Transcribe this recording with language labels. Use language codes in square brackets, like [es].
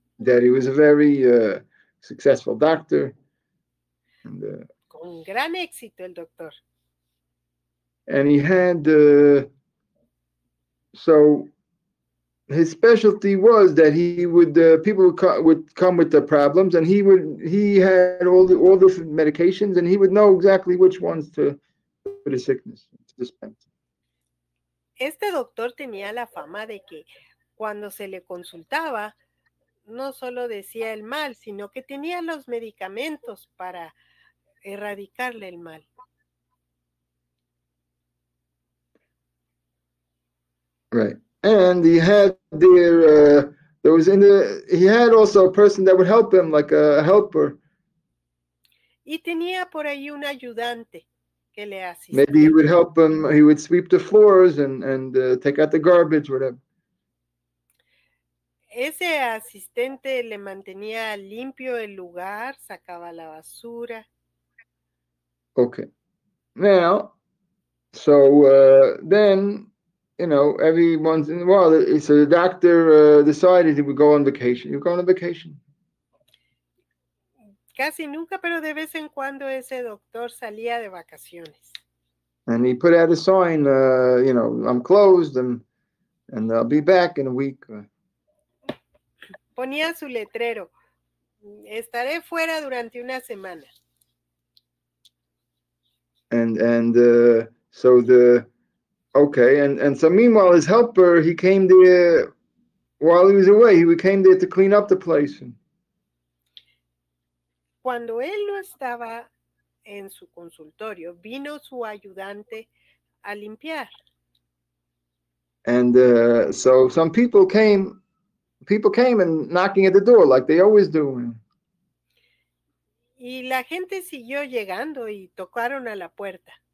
[en] That he was a very successful doctor. And, [es] con gran éxito el doctor. [en] And he had, so his specialty was that he would, people would come with the problems, and he had all the medications, and he would know exactly which ones for the sickness to dispense. [es] Este doctor tenía la fama de que cuando se le consultaba, no solo decía el mal, sino que tenía los medicamentos para erradicarle el mal. [en] Right. And he had there was he had also a person that would help him, like a helper. [es] Y tenía por ahí un ayudante que le asistía. [en] Maybe he would help him. He would sweep the floors and take out the garbage, whatever. [es] Ese asistente le mantenía limpio el lugar, sacaba la basura. [en] Okay. Now, so then, every once in a while, so the doctor decided he would go on vacation. You go on a vacation. [es] Casi nunca, pero de vez en cuando ese doctor salía de vacaciones. [en] And he put out a sign, I'm closed and I'll be back in a week. [es] Ponía su letrero, estaré fuera durante una semana. [en] And so so meanwhile his helper, he came there while he was away. He came there to clean up the place. [es] Cuando él no estaba en su consultorio, vino su ayudante a limpiar. [en] And so some people came and knocking at the door like they always do. [es] Y la gente siguió llegando y tocaron a la puerta.